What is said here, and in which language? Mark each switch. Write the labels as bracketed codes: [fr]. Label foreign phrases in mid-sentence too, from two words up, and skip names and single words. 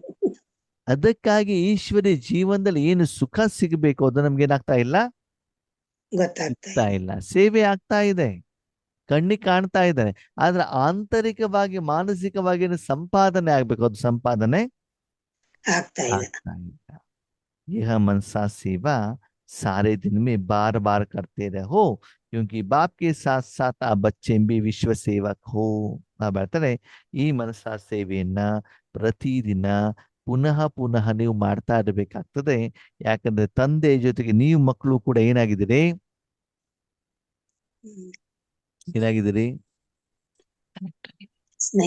[kn] ಅದಕ್ಕಾಗಿ ಈಶ್ವರಿ ಜೀವನದಲ್ಲಿ ಏನು ಸುಖ ಸಿಗಬೇಕು ಅದು ನಮ್ಗೆ ಏನಾಗ್ತಾ ಇಲ್ಲ, ಗೊತ್ತಾಗ್ತಾ ಸಿಗ್ತಾ ಇಲ್ಲ. ಸೇವೆ ಆಗ್ತಾ ಇದೆ, ಕಣ್ಣಿಗೆ ಕಾಣ್ತಾ ಇದ್ದಾರೆ, ಆದ್ರೆ ಆಂತರಿಕವಾಗಿ ಮಾನಸಿಕವಾಗಿ ಏನು ಸಂಪಾದನೆ ಆಗ್ಬೇಕು, ಅದು ಸಂಪಾದನೆ ಆಗ್ತಾ ಇಲ್ಲ. ಆಗ್ತಾ ಇಲ್ಲ. [hi] यह मनसा सेवा सारे दिन में बार बार करते रहो क्योंकि बाप के साथ साथ आ बच्चे भी विश्व सेवक हो. [kn] ಹೇಳ್ತಾರೆ ಈ ಮನಸಾ ಸೇವೆಯನ್ನ ಪ್ರತಿದಿನ ಪುನಃ ಪುನಃ ನೀವು ಮಾಡ್ತಾ ಇರಬೇಕಾಗ್ತದೆ. ಯಾಕಂದ್ರೆ ತಂದೆ ಜೊತೆಗೆ ನೀವು ಮಕ್ಕಳು ಕೂಡ ಏನಾಗಿದ್ದೀರಿ, ಹ್ಮ್. ಏನಾಗಿದ್ದೀರಿ? ಸ್ನೇಹ